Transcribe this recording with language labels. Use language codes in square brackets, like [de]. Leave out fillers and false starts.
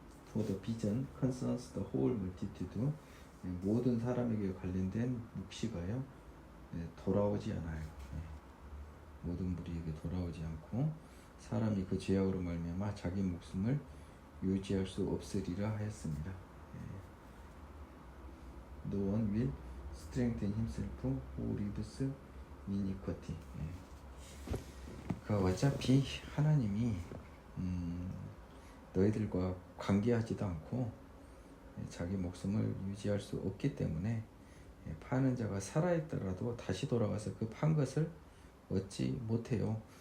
[en] For the vision concerns the whole multitude. [ko] 모든 사람에게 관련된 묵시가요, 돌아오지 않아요. 모든 무리에게 돌아오지 않고 사람이 그 죄악으로 말미암아 자기 목숨을 유지할 수 없으리라 하였습니다. [en] No one will strengthen himself who lives in iniquity. [ko] 어차피 하나님이 너희들과 관계하지도 않고 자기 목숨을 유지할 수 없기 때문에 파는 자가 살아있더라도 다시 돌아가서 그 판 것을 얻지 못해요.